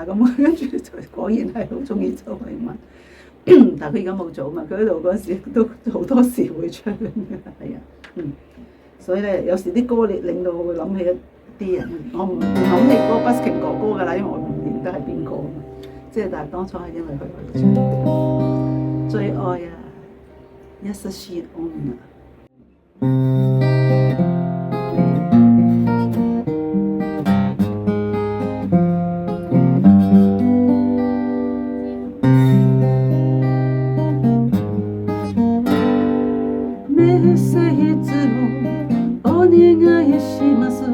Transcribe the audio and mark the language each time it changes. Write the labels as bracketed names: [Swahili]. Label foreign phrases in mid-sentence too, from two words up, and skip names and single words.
[Cantonese] 咁跟住就果然係好中意周慧敏，但係佢而家冇做嘛。佢喺度嗰陣時都好多時會唱嘅，係啊，所以咧有時啲歌令到我會諗起一啲人，我唔諗起嗰個 busking 哥哥㗎啦，因為我唔認得係邊個。即係但係當初係因為佢最愛啊， [Japanese] 優しい女。メッセージをお願いします。